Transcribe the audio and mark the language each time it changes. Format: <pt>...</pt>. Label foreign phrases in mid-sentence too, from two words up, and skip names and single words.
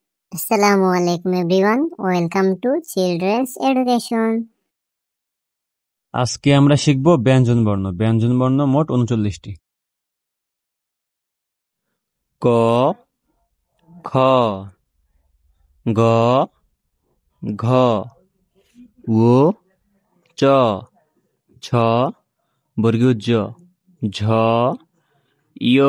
<ar>السلام عليكم</ar> <en>everyone. Welcome to Children's Education.</en> <bn>আজকে আমরা শিখব ব্যঞ্জনবর্ণ। ব্যঞ্জনবর্ণ মোট ৩৯টি। ক, খ, গ, ঘ, ও, চ, ছ, বর্গীয় জ, ঝ, ইয়,</bn>